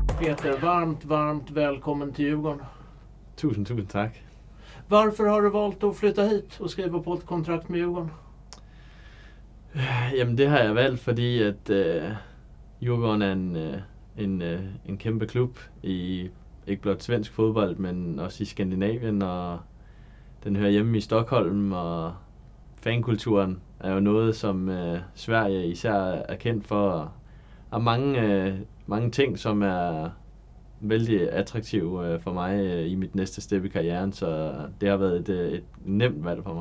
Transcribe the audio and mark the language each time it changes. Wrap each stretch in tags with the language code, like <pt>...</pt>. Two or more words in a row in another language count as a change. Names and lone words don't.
<sv>Peter, varmt välkommen till Djurgården.</sv> <da>Tusind tack.</da> <sv>Varför har du valt att flytta hit och skriva på ett kontrakt med Djurgården?</sv> <da>Jamen det har jeg valgt, fordi at Djurgården er en kæmpe klub i ikke blot svensk fodbold, men også i Skandinavien, og den hører hjemme i Stockholm, og fankulturen er jo noget, som Sverige især er kendt for, og mange ting, som er vældig attraktive for mig i mit næste step i karrieren, så det har været et nemt valg for mig.</da>